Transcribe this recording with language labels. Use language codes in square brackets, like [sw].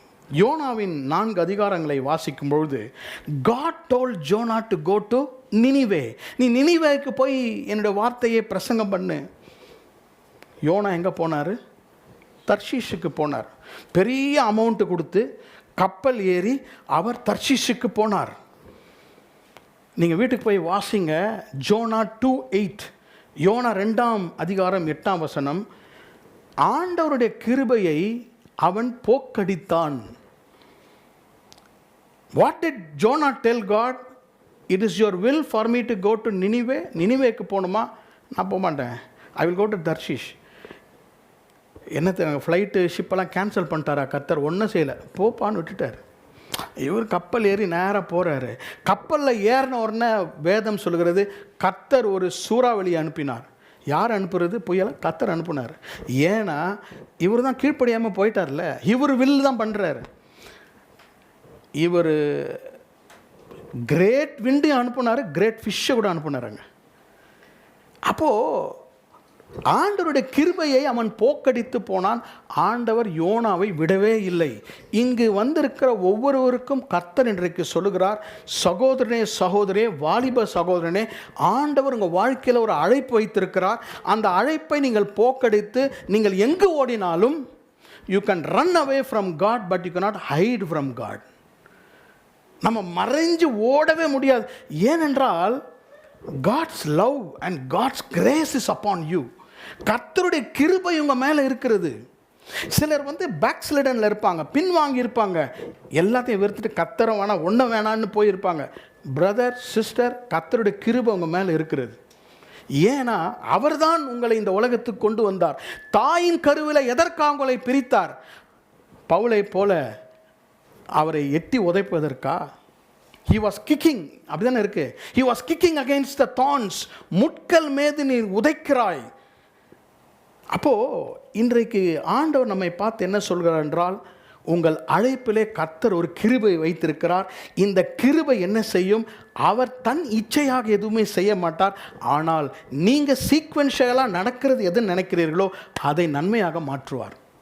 [ta] யோனாவின் 4 அதிகாரங்களை வாசிக்கும் பொழுது, [en] God told Jonah to go to Nineveh. [ta] நீ நினிவேக்கு போய் என்னுடைய வார்த்தையை பிரசங்கம் பண்ணு. யோனா எங்கே போனார்? தர்ஷீஷுக்கு போனார். பெரிய அமௌண்ட்டு கொடுத்து கப்பல் ஏறி அவர் தர்ஷீஷுக்கு போனார். நீங்கள் வீட்டுக்கு போய் வாசிங்க. ஜோனா 2:8, யோனா 2ஆம் அதிகாரம் 8ஆம் வசனம். ஆண்டவருடைய கிருபையை அவன் போக்கடித்தான். [en] What did Jonah tell God? It is your will for me to go to Nineveh. [ta] நினிவேக்கு போகணுமா? நான் போக மாட்டேன். [en] I will go to Tarshish. [ta] என்ன ஃப்ளைட்டு ஷிப்பெல்லாம் கேன்சல் பண்ணிட்டாரா கர்த்தர்? ஒன்றும் செய்யலை, போப்பான்னு விட்டுட்டார். இவர் கப்பல் ஏறி நேராக போகிறாரு. கப்பலில் ஏறின உடனே வேதம் சொல்கிறது, கர்த்தர் ஒரு சூறாவளி அனுப்பினார். யார் அனுப்புறது? புயலை கர்த்தர் அனுப்புனார். ஏன்னா இவர் தான் கீழ்ப்படியாமல் போயிட்டார்ல. இவர் வில் தான் பண்ணுறாரு. இவர் கிரேட் விண்டு அனுப்புனார், கிரேட் ஃபிஷ்ஷை கூட அனுப்புனாருங்க. அப்போது ஆண்டவருடைய கிருபையை அவன் போக்கடித்து போனான். ஆண்டவர் யோனாவை விடவே இல்லை. இங்கு வந்திருக்கிற ஒவ்வொருவருக்கும் கர்த்தர் இன்றைக்கு சொல்லுகிறார், சகோதரனே சகோதரே, வாலிப சகோதரனே, ஆண்டவர் உங்கள் வாழ்க்கையில் ஒரு அழைப்பு வைத்திருக்கிறார். அந்த அழைப்பை நீங்கள் போக்கடித்து நீங்கள் எங்கு ஓடினாலும், [en] You can run away from God, but you cannot hide from God. [ta] நம்ம மறைஞ்சு ஓடவே முடியாது. ஏனென்றால் [en] God's love and God's grace is upon you. [ta] கர்த்தருடைய கிருபை உங்கள் மேலே இருக்கிறது. சிலர் பேக் ஸ்லிடனில் இருப்பாங்க, பின்வாங்கி இருப்பாங்க, எல்லாத்தையும் வெறுத்துட்டு கர்த்தரை வேணாம் ஒன்றும் வேணான்னு போயிருப்பாங்க. பிரதர் சிஸ்டர், கர்த்தருடைய கிருபை உங்கள் மேலே இருக்கிறது. ஏன்னா அவர்தான் உங்களை இந்த உலகத்துக்கு கொண்டு வந்தார். தாயின் கருவில் எதற்காக உங்களை பிரித்தார்? பவுலை போல அவரை எட்டி உதைப்பதற்கா? [en] He was kicking, [ta] அப்படிதானே இருக்கு. [en] He was kicking against the thorns. [ta] முட்கள் மீது நீ உதைக்கிறாய். அப்போ இன்றைக்கு ஆண்டவர் நம்மை பார்த்து என்ன சொல்கிறார் என்றால், உங்கள் அழைப்பிலே கர்த்தர் ஒரு கிருபை வைத்திருக்கிறார். இந்த கிருபை என்ன செய்யும்? அவர் தன் இச்சையாக எதுவுமே செய்ய மாட்டார். ஆனால் நீங்கள் சீக்வென்ஷியலாக நடக்கிறது எது நினைக்கிறீர்களோ அதை நன்மையாக மாற்றுவார்.